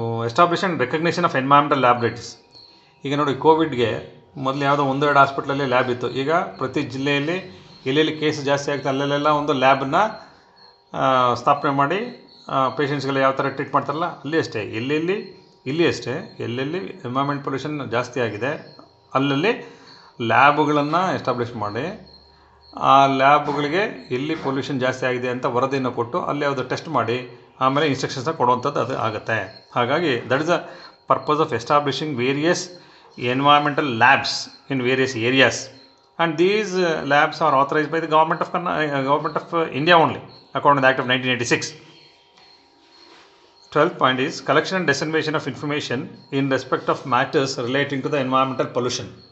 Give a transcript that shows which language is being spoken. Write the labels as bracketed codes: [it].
[en] Establish and recognition of environmental laboratories. [kn] ಈಗ ನೋಡಿ, ಕೋವಿಡ್ಗೆ ಮೊದಲು ಯಾವುದೋ 1-2 ಹಾಸ್ಪಿಟ್ಲಲ್ಲಿ ಲ್ಯಾಬ್ ಇತ್ತು. ಈಗ ಪ್ರತಿ ಜಿಲ್ಲೆಯಲ್ಲಿ ಎಲ್ಲೆಲ್ಲಿ ಕೇಸ್ ಜಾಸ್ತಿ ಆಗ್ತದೆ ಅಲ್ಲೆಲ್ಲ ಒಂದು ಲ್ಯಾಬನ್ನು ಸ್ಥಾಪನೆ ಮಾಡಿ ಪೇಷಂಟ್ಸ್ಗೆಲ್ಲ ಯಾವ ಥರ ಟ್ರೀಟ್ ಮಾಡ್ತಾರಲ್ಲ, ಇಲ್ಲಿ ಅಷ್ಟೇ ಎಲ್ಲೆಲ್ಲಿ ಎನ್ವೈರ್ಮೆಂಟ್ ಪೊಲ್ಯೂಷನ್ ಜಾಸ್ತಿ ಆಗಿದೆ ಅಲ್ಲಲ್ಲಿ ಲ್ಯಾಬ್ಗಳನ್ನು ಎಸ್ಟಾಬ್ಲಿಷ್ ಮಾಡಿ, ಆ ಲ್ಯಾಬ್ಗಳಿಗೆ ಎಲ್ಲಿ ಪೊಲ್ಯೂಷನ್ ಜಾಸ್ತಿ ಆಗಿದೆ ಅಂತ ವರದಿಯನ್ನು ಕೊಟ್ಟು ಅಲ್ಲಿ ಯಾವುದು ಟೆಸ್ಟ್ ಮಾಡಿ ಆಮೇಲೆ ಇನ್ಸ್ಟ್ರಕ್ಷನ್ಸ್ನ ಕೊಡುವಂಥದ್ದು ಅದು ಆಗುತ್ತೆ. [en] ಹಾಗಾಗಿ that is the purpose of establishing various environmental labs in various areas, and these labs are authorised by the government of India only according to the act of 1986. 12th point is collection and dissemination of information in respect of matters relating to the environmental pollution.